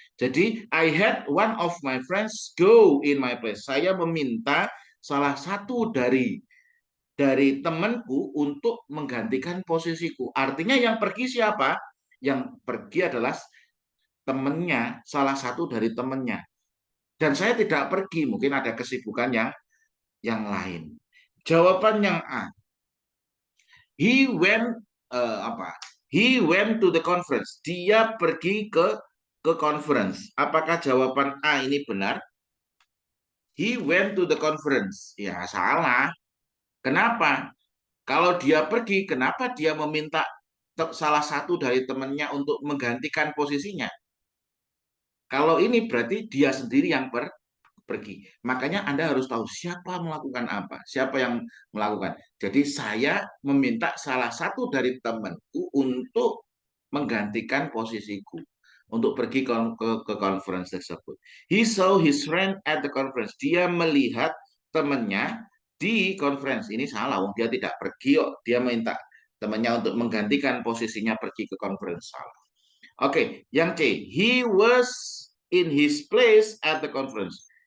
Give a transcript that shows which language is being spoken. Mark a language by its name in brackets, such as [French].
[English] Jadi, I had one of my friends go in my place. [Indonesian] Saya meminta salah satu dari temanku untuk menggantikan posisiku. Artinya yang pergi siapa? Yang pergi adalah temannya, salah satu dari temannya. Dan saya tidak pergi, mungkin ada kesibukan yang lain. Jawaban yang A. He went apa? [English] He went to the conference. [Indonesian] Dia pergi ke conference. Apakah jawaban A ini benar? [English] He went to the conference. [Indonesian] Ya, salah. Kenapa? Kalau dia pergi, kenapa dia meminta salah satu dari temannya untuk menggantikan posisinya? Kalau ini berarti dia sendiri yang pergi. Makanya Anda harus tahu siapa melakukan apa, siapa yang melakukan. Jadi saya meminta salah satu dari temanku untuk menggantikan posisiku, untuk pergi ke conference tersebut. [English] He saw his friend at the conference. [Indonesian] Dia melihat temannya di conference. Ini salah, dia tidak pergi, dia minta temannya untuk menggantikan posisinya pergi ke conference. Salah. Oke, yang C. [English] He was in his place at the conference.